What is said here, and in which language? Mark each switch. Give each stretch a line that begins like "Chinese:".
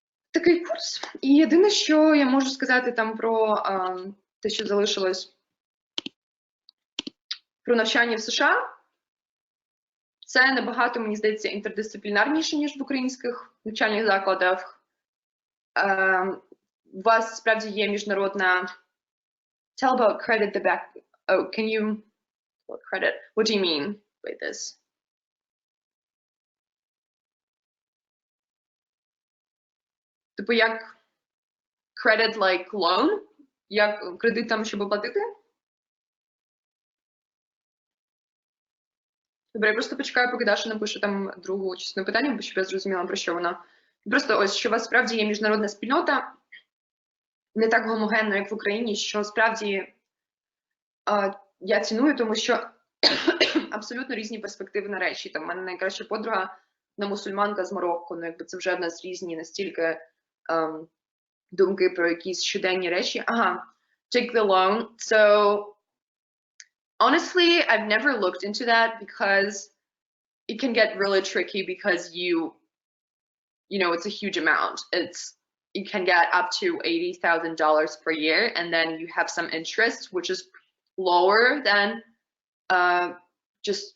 Ukrainian: Такий курс. І єдине, що я можу сказати там про те, що залишилось про навчання в США, це набагато, мені здається, інтердисциплінарніше, ніж в українських навчальних закладах. У вас справді є міжнародна...
English: Tell about credit the back... Oh, can you... Credit. What do you mean by this?
Ukrainian: Типу, як
English: credit like loan?
Ukrainian: Як кредит там, щоб оплатити? Добре, я просто почекаю, поки Даша напише там другу частину питання, щоб я зрозуміла, про що вона. Просто ось, що у вас справді є міжнародна спільнота, не так гомогенно, як в Україні, що справді я ціную, тому що абсолютно різні перспективи на речі. Там в мене найкраща подруга, вона мусульманка з Марокко, якби це вже в нас різні настільки думки про якісь щоденні речі.
English: Ага, take the loan. So, honestly, I've never looked into that because it can get really tricky because you know, it's a huge amount. You can get up to $80,000 per year, and then you have some interest, which is lower than just